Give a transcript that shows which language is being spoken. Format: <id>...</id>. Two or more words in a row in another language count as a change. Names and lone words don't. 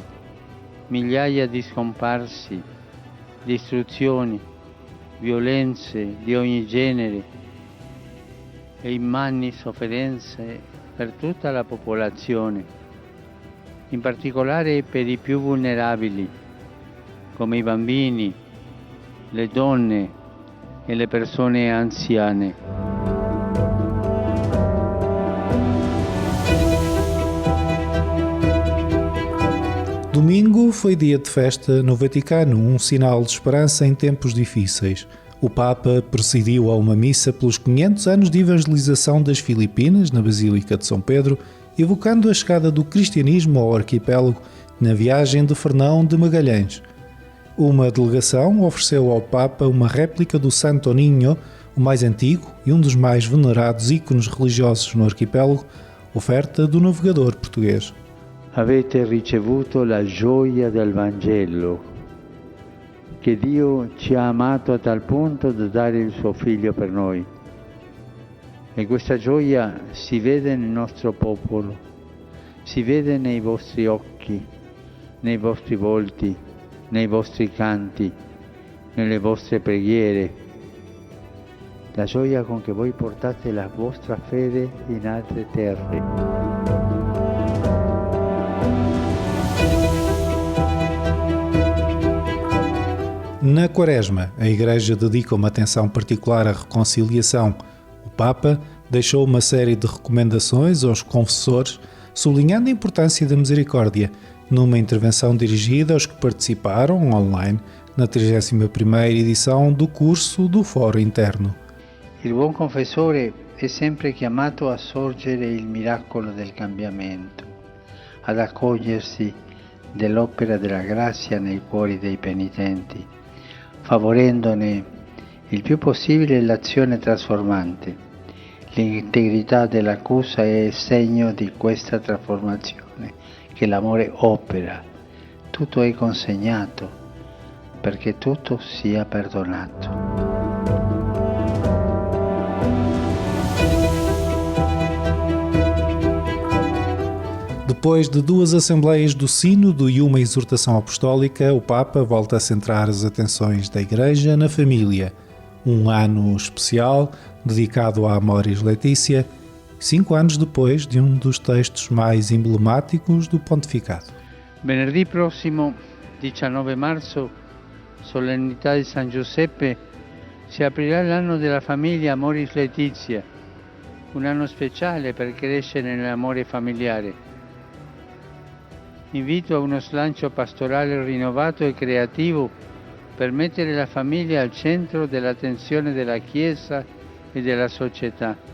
<it>migliaia di scomparsi, distruzioni, violenze di ogni genere e immani sofferenze per tutta la popolazione, in particolare per i più vulnerabili, come i bambini, le donne e le persone anziane.</it> <pt>Domingo foi dia de festa no Vaticano, um sinal de esperança em tempos difíceis. O Papa presidiu a uma missa pelos 500 anos de evangelização das Filipinas, na Basílica de São Pedro, evocando a chegada do cristianismo ao arquipélago na viagem de Fernão de Magalhães. Uma delegação ofereceu ao Papa uma réplica do Santo Niño, o mais antigo e um dos mais venerados ícones religiosos no arquipélago, oferta do navegador português.</pt> <it>Avete ricevuto la gioia del Vangelo, che Dio ci ha amato a tal punto da dare il suo Figlio per noi. E questa gioia si vede nel nostro popolo, si vede nei vostri occhi, nei vostri volti, nei vostri canti, nelle vostre preghiere. La gioia con che voi portate la vostra fede in altre terre.</it> <pt>Na Quaresma, a Igreja dedica uma atenção particular à reconciliação. O Papa deixou uma série de recomendações aos confessores, sublinhando a importância da misericórdia, numa intervenção dirigida aos que participaram online na 31ª edição do curso do Foro Interno.</pt> <it>Il buon confessore è sempre chiamato a sorgere il miracolo del cambiamento, ad accogliersi dell'opera della grazia nei cuori dei penitenti, favorendone il più possibile l'azione trasformante. L'integrità dell'accusa è segno di questa trasformazione che l'amore opera. Tutto è consegnato perché tutto sia perdonato.</it> <pt>Depois de duas assembleias do Sínodo e uma exortação apostólica, o Papa volta a centrar as atenções da Igreja na família. Um ano especial dedicado à Amoris Laetitia, 5 anos depois de um dos textos mais emblemáticos do pontificado.</pt> <it>Venerdì prossimo, 19 marzo, solennità di San Giuseppe, si aprirà l'anno della famiglia Amoris Laetitia, un anno speciale per crescere nell'amore familiare. Invito a uno slancio pastorale rinnovato e creativo per mettere la famiglia al centro dell'attenzione della Chiesa e della società.</it>